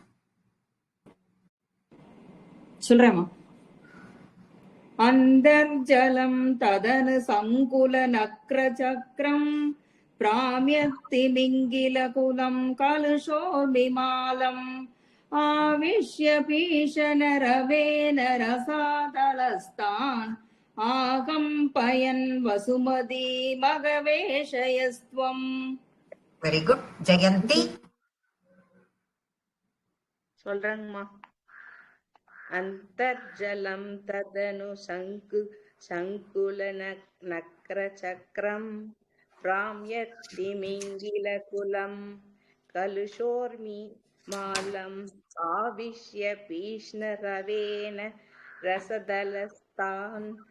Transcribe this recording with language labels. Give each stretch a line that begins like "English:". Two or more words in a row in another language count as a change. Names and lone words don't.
Sanskrit: சொல்றேம்மா. अन्तर्जलं तदनु सङ्कुल नक्रचक्रं भ्राम्यत्तिमिङ्गिलकुलं कलुषोर्मिमालम् आविश्य पीशनरवेन रसातलस्तान् आकम्पयन् वसुमतीमगवेशयस्त्वम्.
English: Very good. Jayanti.
Tamil: சொல்றேங்கம்மா.
Sanskrit: अन्तर्जलं तदनु सङ्कुल नक्र चक्रं भ्राम्यत्तिमिङ्गिल कुलं कलुषोर्मि मालं आविश्य भीषणरवेण रसातलस्थान्